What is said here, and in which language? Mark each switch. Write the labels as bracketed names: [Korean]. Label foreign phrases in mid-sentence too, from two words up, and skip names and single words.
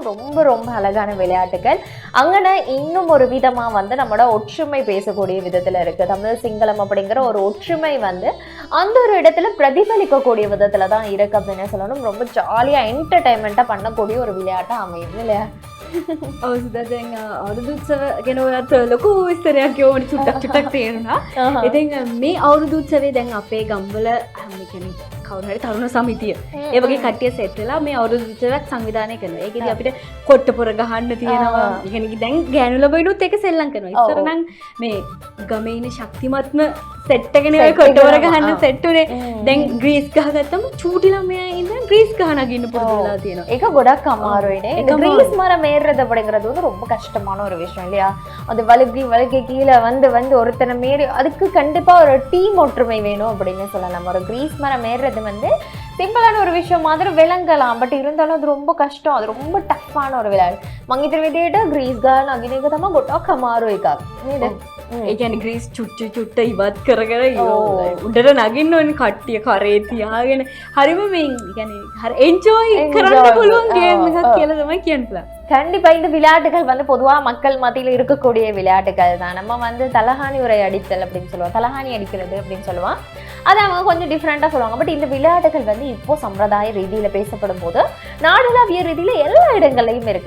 [Tamil] ரொம்ப ரொம்ப அழகான விளையாட்டுகள். அங்கன இன்னும் ஒரு விதமா வந்து நம்மளோட ஒற்றுமை பேசக்கூடிய விதத்துல இருக்கு. தமிழ் சிங்களம் அப்படிங்கிற ஒரு ஒற்றுமை வந்து அந்த ஒரு இடத்துல பிரதிபலிக்கக்கூடிய விதத்துல தான் இருக்கு அப்படின்னு சொல்லணும். ரொம்ப ஜாலியா என்டர்டைன்மெண்டா பண்ணக்கூடிய ஒரு விளையாட்டா அமையும் இல்லையா? [Sinhala] දැන් අවුරුදුත්සව ගැන ඔයත් ලොකු විස්තරයක් ඕනි චුට්ටක් තේරුණා. ඉතින් මේ අවුරුදුත්සවේ දැන් අපේ ගම්වල හැම කෙනෙක් කවුරු හරි තරුණ සමිතිය ඒ වගේ කට්ටිය සෙට් වෙලා මේ අවුරුදුත්සවයක් සංවිධානය කරනවා. ඒකෙදි අපිට කොට්ටපොර ගහන්න තියෙනවා. ඒ කියන්නේ දැන් ගෑනු ළමයිනුත් ඒක සෙල්ලම් කරනවා. ඉස්සර නම් මේ ගමේ ඉන්න ශක්තිමත්ම සෙට් එකනේ ඔය කොට්ටපොර ගහන්න සෙට් උනේ. දැන් ග්‍රීස් ගහගත්තම චූටි ළමයා ඉඳන් ග්‍රීස් ගහ නගින්න පුරුදු වෙලා තියෙනවා. ඒක ගොඩක් අමාරුයිනේ. [Tamil] ග්‍රීස් மரம் ஏறுறது அப்படிங்கிறது வந்து ரொம்ப கஷ்டமான ஒரு விஷயம் இல்லையா? அது வழுக்கி கீழே வந்து ஒருத்தனை மீறி அதுக்கு கண்டிப்பா ஒரு டீம் ஒற்றுமை வேணும் அப்படின்னு சொல்லலாம். ஒரு கிரீஸ் மரம் ஏறுறது வந்து சிம்பிளான ஒரு விஷயம் மாதிரி விளங்கலாம். பட் இருந்தாலும் அது ரொம்ப கஷ்டம். அது ரொம்ப டஃப்பான ஒரு விளையாட்டு. [Sinhala] මං විදියට ග්‍රීස් ගාන අගින එක තමයි ගොඩක් අමාරු එකක් නේද? ඒ කියන්නේ ග්‍රීස් චුට්ට ඉවත් කරගෙන උඩට නගින්න ඕනේ කට්ටිය කරේ තියාගෙන. හරිම මේ කියන්නේ හරි එන්ජොයි කරන්න පුළුවන් ගේම් එකක් කියලා තමයි කියන්න. [Tamil] கண்டிப்பா இந்த விளையாட்டுகள் வந்து பொதுவா மக்கள் மத்தியில இருக்கக்கூடிய விளையாட்டுகள் தான். நம்ம வந்து தலகாணி உரை அடித்தல் அப்படின்னு சொல்லுவோம், தலகாணி அடிக்கிறது அப்படின்னு சொல்லுவோம். அது அவங்க கொஞ்சம் டிஃப்ரெண்டா சொல்லுவாங்க. பட் இந்த விளையாட்டுகள் வந்து இப்போ சம்பிரதாய ரீதியில பேசப்படும் போது நாடளாவிய ரீதியில எல்லா இடங்கள்லயும் இருக்கு.